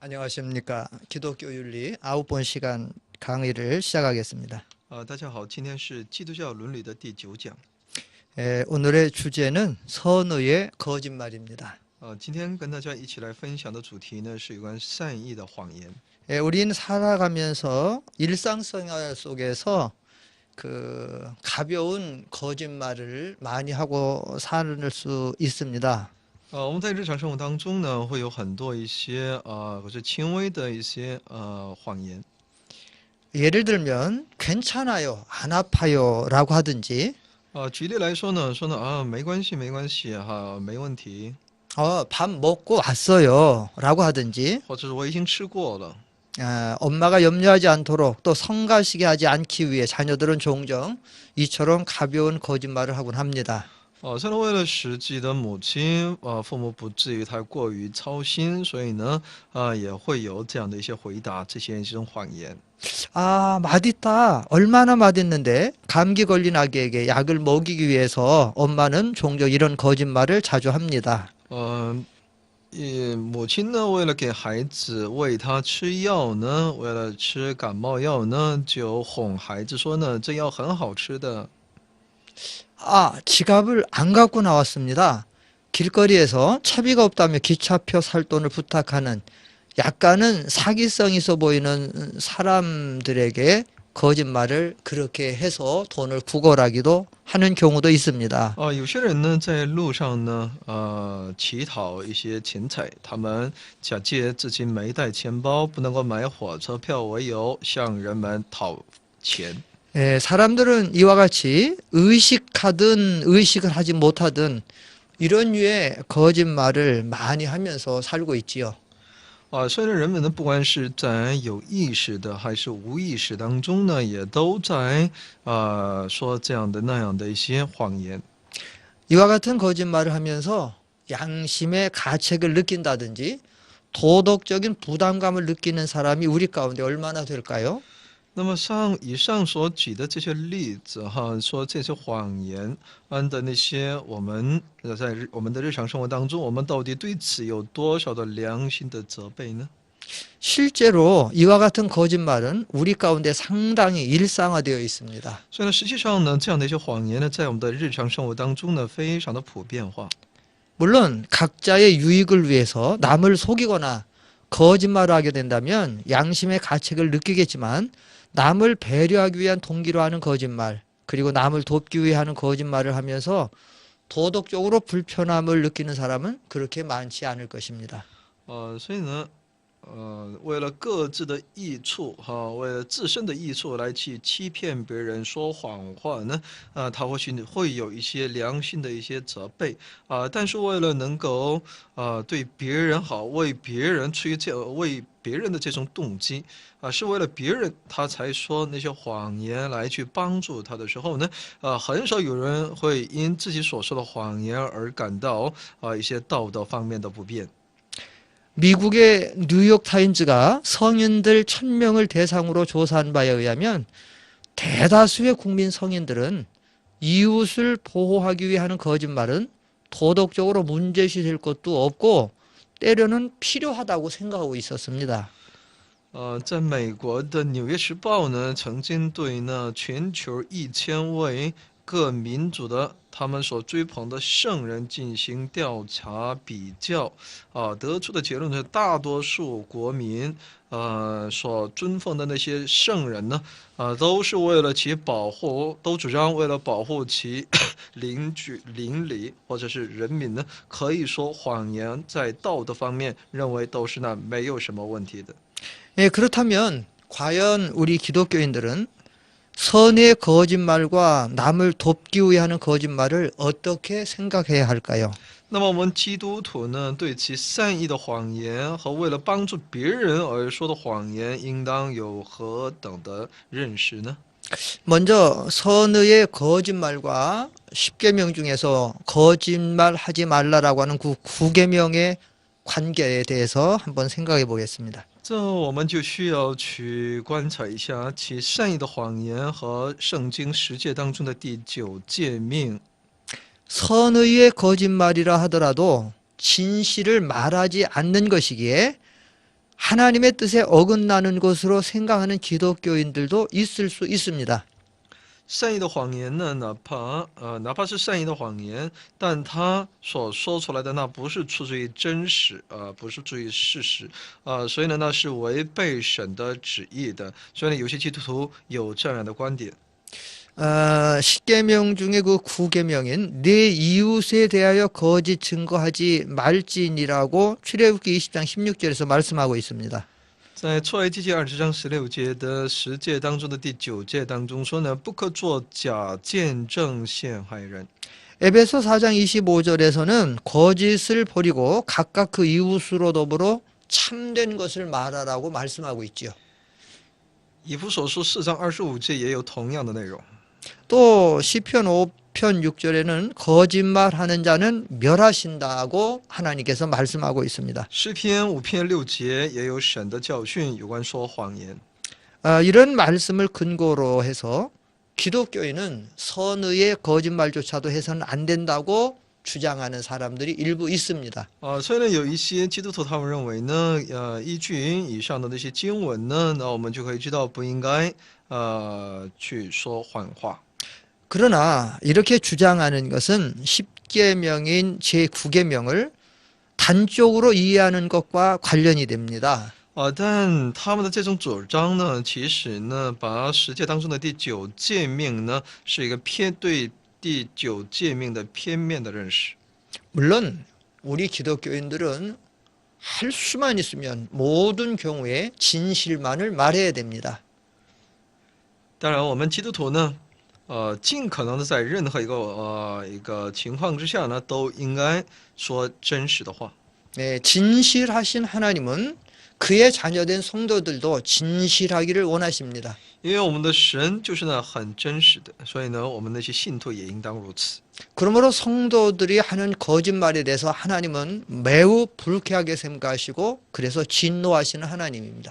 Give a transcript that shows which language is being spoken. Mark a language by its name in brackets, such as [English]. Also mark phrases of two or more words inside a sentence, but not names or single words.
[Korean] 안녕하십니까. 기독교 윤리 9번 시간 강의를 시작하겠습니다. [Chinese] 大家好，今天是基督教伦理的第9讲。 [Korean] 오늘의 주제는 선의의 거짓말입니다. [Chinese] 今天跟大家一起来分享的主题呢是有关善意的谎言。 [Korean] 우리는 살아가면서 일상생활 속에서 가벼운 거짓말을 많이 하고 살 수 있습니다. [Chinese] 我们在日常生活当中呢会有很多一些或者轻微的一些谎言。 [Korean] 예를 들면 괜찮아요, 안 아파요라고 하든지 [Chinese] 举例来说呢，没关系没关系哈，没问题， [Korean] 밥 먹고 왔어요라고 하든지 [Chinese] 或者是我已经吃过了。 [Korean] 엄마가 염려하지 않도록 또 성가시게 하지 않기 위해 자녀들은 종종 이처럼 가벼운 거짓말을 하곤 합니다. [Chinese] 虽然为了使自己的母亲父母不至于太过于操心，所以呢也会有这样的一些回答，这种谎言。 [Korean] 맛있다. 얼마나 맛있는데 감기 걸린 아기에게 약을 먹이기 위해서 엄마는 종종 이런 거짓말을 자주 합니다. [Chinese] 母亲呢为了给孩子喂他吃药呢，为了吃感冒药呢，就哄孩子说呢，这药很好吃的。 [Korean] 지갑을 안 갖고 나왔습니다. 길거리에서 차비가 없다며 기차표 살 돈을 부탁하는 약간은 사기성 있어 보이는 사람들에게 거짓말을 그렇게 해서 돈을 구걸하기도 하는 경우도 있습니다. [Chinese] 有些人呢在路上呢乞讨一些钱财，他们假借自己没带钱包，不能够买火车票为由，向人们讨钱。 [Korean] 사람들은 이와 같이 의식하든 의식을 하지 못하든 이런 류의 거짓말을 많이 하면서 살고 있지요. [Chinese] 虽然人们呢不管是在有意识的还是无意识当中呢，也都在说这样的那样的一些谎言。 [Korean] 이와 같은 거짓말을 하면서 양심의 가책을 느낀다든지 도덕적인 부담감을 느끼는 사람이 우리 가운데 얼마나 될까요? [Chinese] 那么像以上所举的这些例子说这些谎言的那些，我们在我们的日常生活当中，我们到底对此有多少的良心的责备呢？ [Korean] 실제로 이와 같은 거짓말은 우리 가운데 상당히 일상화되어 있습니다. [Chinese] 所以呢，实际上呢，这样的一些谎言呢，在我们的日常生活当中呢，非常的普遍化。 [Korean] 물론 각자의 유익을 위해서 남을 속이거나 거짓말을 하게 된다면 양심의 가책을 느끼겠지만 남을 배려하기 위한 동기로 하는 거짓말, 그리고 남을 돕기 위해 하는 거짓말을 하면서 도덕적으로 불편함을 느끼는 사람은 그렇게 많지 않을 것입니다. [Chinese] 所以呢，为了各自的益处为了自身的益处来去欺骗别人说谎话呢，他或许会有一些良心的一些责备但是为了能够对别人好，为别人为别人的这种动机是为了别人他才说那些谎言来去帮助他的时候呢，很少有人会因自己所说的谎言而感到一些道德方面的不便。 [Korean] 미국의 뉴욕타임즈가 성인들 1000명을 대상으로 조사한 바에 의하면 대다수의 국민 성인들은 이웃을 보호하기 위해 하는 거짓말은 도덕적으로 문제시될 것도 없고 때로는 필요하다고 생각하고 있었습니다. [Chinese] 在美国的《纽约时报》呢，曾经对呢全球1000位各民族的他们所追捧的圣人进行调查比较得出的结论是，大多数国民所尊奉的那些圣人呢都是为了其保护，都主张为了保护其邻里或者是人民呢，可以说谎言在道德方面认为都是没有什么问题的。 [Korean] 그렇다면 과연 우리 기독교인들은 선의 거짓말과 남을 돕기 위해 하는 거짓말을 어떻게 생각해야 할까요? [Chinese] 那么我们基督徒呢，对其善意的谎言和为了帮助别人而说的谎言，应当有何等的认识呢？ [Korean] 먼저 선의의 거짓말과 10계명 중에서 거짓말하지 말라라고 하는 그 9계명의 관계에 대해서 한번 생각해 보겠습니다. [Chinese] 这我们就需要去观察一下其善意的谎言和圣经10诫当中的第9诫命。 [Korean] 선의의 거짓말이라 하더라도 진실을 말하지 않는 것이기에 하나님의 뜻에 어긋나는 것으로 생각하는 기독교인들도 있을 수 있습니다. [Chinese] 善意的谎言呢，哪怕是善意的谎言，但他所说出来的那不是出自于真实，不是出于事实，所以呢，那是违背神的旨意的。所以呢，有些基督徒有这样的观点。 [Korean] 십계명 중에 그 구계명인 내 이웃에 대하여 거짓 증거하지 말지니라고 출애굽기 20장 16절에서 말씀하고 있습니다. [Chinese] 在出埃及记20章16节的10诫当中的第9诫当中说呢，不可作假见证陷害人。 [Korean] 에베소 4장 25절에서는 거짓을 버리고 각각 그 이웃으로 더불어 참된 것을 말하라고 말씀하고 있지요. [Chinese] 以弗所书4章25节也有同样的内容。 [Korean] 또 시편 5편 6절에는 거짓말하는 자는 멸하신다고 하나님께서 말씀하고 있습니다. [Chinese] 诗篇5篇6节也有神的教训有关说谎言。 [Korean] 이런 말씀을 근거로 해서 기독교인은 선의의 거짓말조차도 해서는 안 된다고 주장하는 사람들이 일부 있습니다. [Chinese] 所以呢，有一些基督徒他们认为呢，依据以上的那些经文呢，那我们就可以知道不应该去说谎话。 [Korean] 그러나 이렇게 주장하는 것은 10계명인 제9계명을 단적으로 이해하는 것과 관련이 됩니다. [Chinese] 但他们的这种主张呢，其实呢，把10诫当中的第9诫命呢，是一个对第9诫命的片面的认识。 [Korean] 물론 우리 기독교인들은 할 수만 있으면 모든 경우에 진실만을 말해야 됩니다. [Chinese] 当然，我们基督徒呢，尽可能的在任何一个情况之下呢，都应该说真实的话。 [Korean] 네, 진실하신 하나님은 그의 자녀된 성도들도 진실하기를 원하십니다. [Chinese] 因为我们的神就是呢很真实的，所以呢，我们那些信徒也应当如此。 [Korean] 그러므로 성도들이 하는 거짓말에 대해서 하나님은 매우 불쾌하게 생각하시고 그래서 진노하시는 하나님입니다.